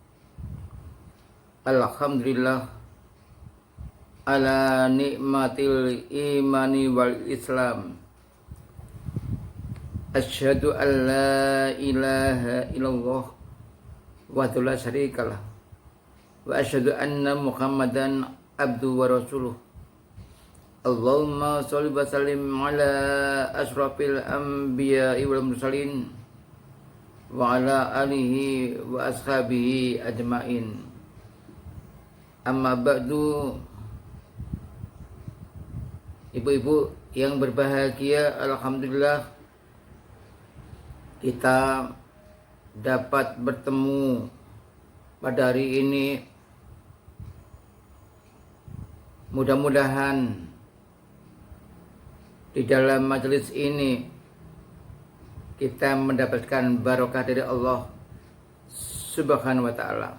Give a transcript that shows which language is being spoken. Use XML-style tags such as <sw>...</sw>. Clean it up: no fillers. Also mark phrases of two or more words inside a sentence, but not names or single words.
<ar>الحمد لله على نعمة الإيمان والإسلام. أشهد أن لا إله إلا الله ولا شريك له. وأشهد أن محمدا عبده ورسوله. اللهم صل وسلم على أشرف الأنبياء والمرسلين وعلى آله وأصحابه أجمعين. أما بعد.</ar> <id>Ibu-ibu yang berbahagia, alhamdulillah kita dapat bertemu pada hari ini. Mudah-mudahan di dalam majelis ini kita mendapatkan barokah dari Allah</id> <ar>سبحانه وتعالى.</ar>